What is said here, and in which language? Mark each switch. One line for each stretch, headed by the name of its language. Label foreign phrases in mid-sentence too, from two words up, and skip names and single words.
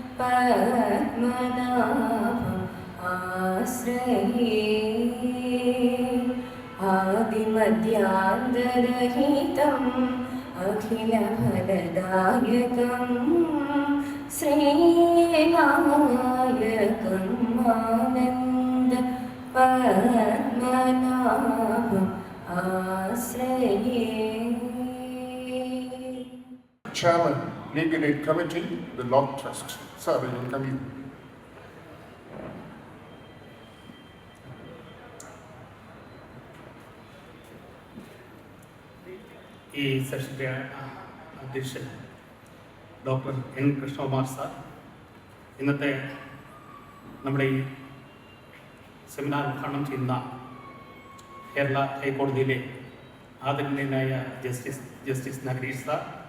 Sanskrit: पद्मनाभं आश्रये आदिमध्यान्तरहितं अखिलफलदायकं श्रीनायकं आनन्द पद्मनाभं आश्रये.
English: Chairman, Legal Aid Committee, the Law Trust. Sir, will you come in?
Malayalam: ഈ സെഷൻ്റെ അധ്യക്ഷൻ ഡോക്ടർ എൻ കൃഷ്ണകുമാർ സാർ, ഇന്നത്തെ നമ്മുടെ ഈ സെമിനാർ ഉദ്ഘാടനം ചെയ്യുന്ന കേരള ഹൈക്കോടതിയിലെ ആദരണീയനായ ജസ്റ്റിസ് നഗരീഷ് സാർ,